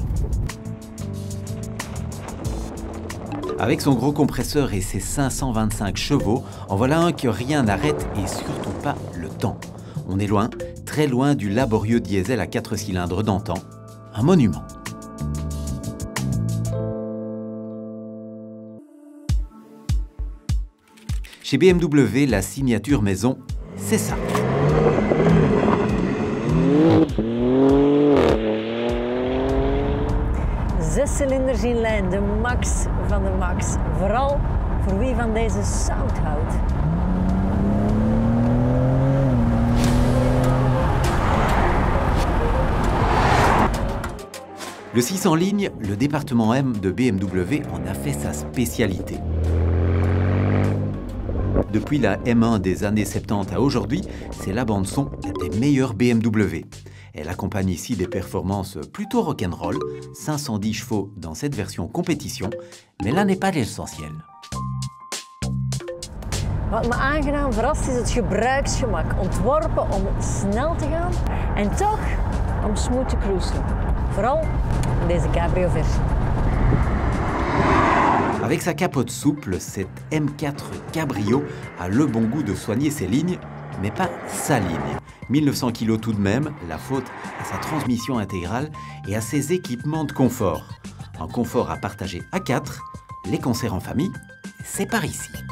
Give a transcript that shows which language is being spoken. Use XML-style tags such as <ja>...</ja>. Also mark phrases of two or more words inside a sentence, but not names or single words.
<fr>Avec son gros compresseur et ses 525 chevaux, en voilà un que rien n'arrête et surtout pas le temps. On est loin, très loin du laborieux diesel à 4 cylindres d'antan, un monument. Chez BMW, la signature maison, c'est ça.</fr> <nl>Zes cilinders in lijn, de max van de max. Vooral voor wie van deze sound houdt.</nl> <fr>Le 6 en ligne, le département M de BMW en a fait sa spécialité. Depuis la M1 des années 70 à aujourd'hui, c'est la bande-son des meilleurs BMW. Elle accompagne ici des performances plutôt rock'n'roll, 510 chevaux dans cette version compétition, mais là n'est pas l'essentiel.</fr> <nl>Wat me aangenaam verrast is het gebruiksgemak, ontworpen om snel te gaan en toch om smooth te cruisen. Vooral in deze cabrio-versie.</nl> <fr>Avec sa capote souple, cette M4 Cabrio a le bon goût de soigner ses lignes, mais pas sa ligne. 1900 kg tout de même, la faute à sa transmission intégrale et à ses équipements de confort. Un confort à partager à 4, les concerts en famille, c'est par ici.</fr>